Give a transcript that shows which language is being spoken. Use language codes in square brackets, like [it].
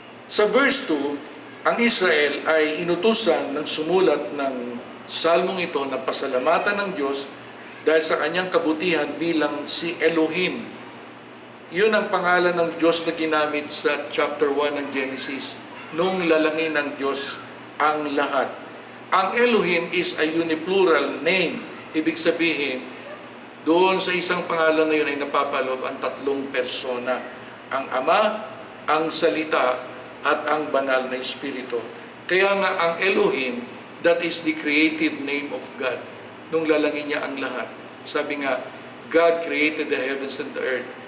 [tl] Sa verse 2, ang Israel ay inutusan ng sumulat ng salmong ito na pasalamatan ng Diyos dahil sa kanyang kabutihan bilang si Elohim. Yun ang pangalan ng Diyos na ginamit sa chapter 1 ng Genesis, nung lalangin ng Diyos ang lahat. [en] Ang Elohim is a uniplural name. [tl] Ibig sabihin, doon sa isang pangalan na yun ay napapaloob ang tatlong persona. Ang Ama, ang Salita, at ang Banal na Espiritu. Kaya nga ang [en] Elohim, that is the creative name of God. [tl] Nung lalangin niya ang lahat. Sabi nga, [en] God created the heavens and the earth.